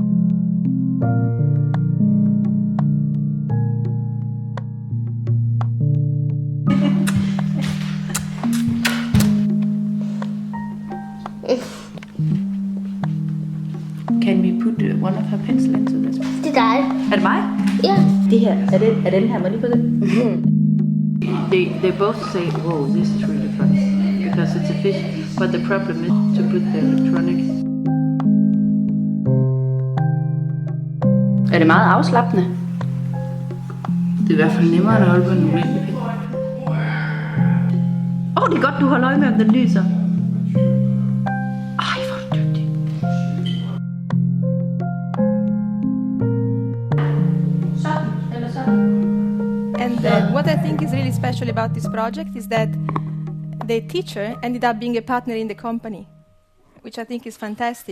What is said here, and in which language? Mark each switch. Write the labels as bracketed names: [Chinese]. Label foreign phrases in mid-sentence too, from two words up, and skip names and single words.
[English] Can we put one of her pencil into this? [Danish] Det er dig. Er det mig? Ja. Det her, er den her, må lige på det? [English] They both say, whoa, this is really fun, because it's a fish, but the problem is to put the electronic. [Danish] Er det meget afslappende? Det er i hvert fald nemmere at holde på en almindelig pind. Det er godt, du holder øje med, om den lyser. Ej, hvor er du dygtig. [English] And what I think is really special about this project is that the teacher ended up being a partner in the company, which I think is fantastic.